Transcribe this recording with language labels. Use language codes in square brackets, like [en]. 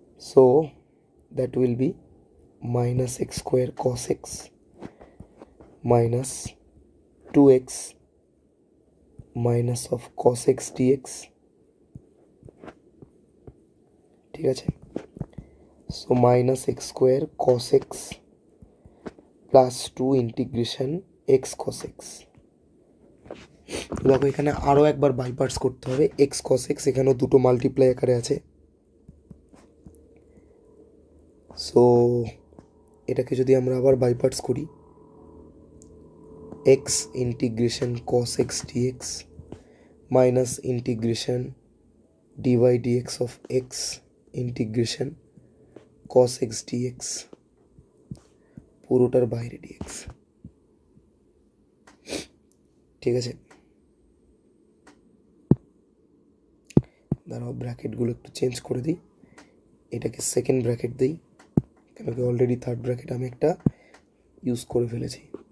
[en] So that will be minus x square cos x minus 2x minus of cos x dx. [bn] ঠিক আছে, [en] so minus x square cos x plus 2 integration x cos x. [bn] দেখো এখানে আরও একবার by parts করতে হবে। x cos x এখানেও দুটো মাল্টিপ্লাই আকারে আছে, সো এটাকে যদি আমরা আবার বাই পার্টস করি [en] x integration cos x dx [bn] minus integration dy dx of x integration cos x dx পুরোটার বাইরে dx। ঠিক আছে, দাঁড়াও ব্র্যাকেটগুলো একটু চেঞ্জ করে দিই, এটাকে সেকেন্ড ব্র্যাকেট দিই কেন কি অলরেডি থার্ড ব্র্যাকেট আমি একটা ইউজ করে ফেলেছি।